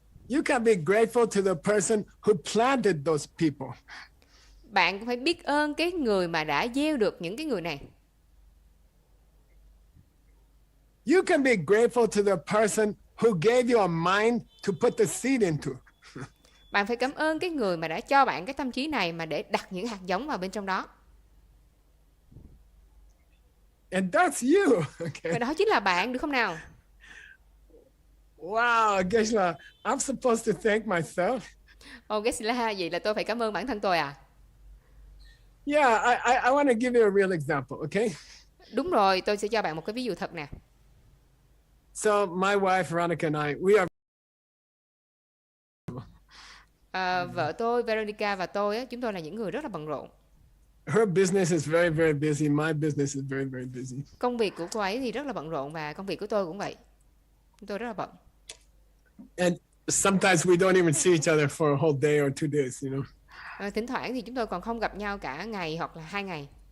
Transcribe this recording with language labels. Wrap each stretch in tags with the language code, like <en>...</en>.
<en>You can be grateful to the person who planted those people.</en> <vi>Bạn cũng phải biết ơn cái người mà đã gieo được những cái người này.</vi> <en>You can be grateful to the person who gave you a mind to put the seed into.</en> <vi>Bạn phải cảm ơn cái người mà đã cho bạn cái tâm trí này mà để đặt những hạt giống vào bên trong đó.</vi> <en>And that's you. Okay.</en> <vi>Và đó chính là bạn, được không nào?</vi> <en>Wow, Geshe-la, I'm supposed to thank myself.</en> <vi>Geshe-la, vậy là tôi phải cảm ơn bản thân tôi à?</vi> <en>Yeah, I want to give you a real example, okay?</en> <vi>Đúng rồi, tôi sẽ cho bạn một cái ví dụ thật nè.</vi> <en>So my wife Veronica and I, we are</en> <vi>Vợ tôi Veronica và tôi á, chúng tôi là những người rất là bận rộn.</vi> <en>her business is very, very busy. My business is very, very busy.</en> <vi>Công việc của cô ấy thì rất là bận rộn và công việc của tôi cũng vậy. Chúng tôi rất là bận.</vi> <en>And sometimes we don't even see each other for a whole day or 2 days, you know.</en> <vi>Thỉnh thoảng thì chúng tôi còn không gặp nhau cả ngày hoặc là 2 ngày.</vi>